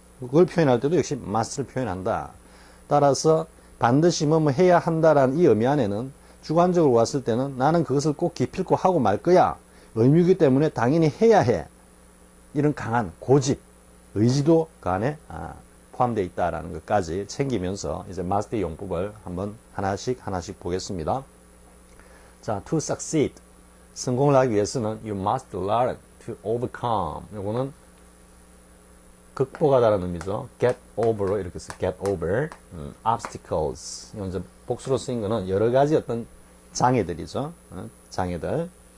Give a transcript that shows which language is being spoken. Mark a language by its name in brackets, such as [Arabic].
[Korean] 그걸 표현할 때도 역시 must를 표현한다. 따라서 반드시 뭐 해야 한다라는 이 의미 안에는 주관적으로 왔을 때는 나는 그것을 꼭 기필코 하고 말 거야. 의무이기 때문에 당연히 해야 해. 이런 강한 고집, 의지도 그 안에 포함되어 있다라는 것까지 챙기면서 이제 must의 용법을 한번 하나씩 보겠습니다. [English] 자, to succeed. [Korean] 성공을 하기 위해서는 [English] you must learn to overcome. [Korean] 요거는 극복하다라는 의미죠. [English] get over [Korean] 이렇게 써. [English] get over. obstacles. [Korean] 이건 이제 복수로 쓰인 거는 여러 가지 어떤 장애들이죠. 장애들.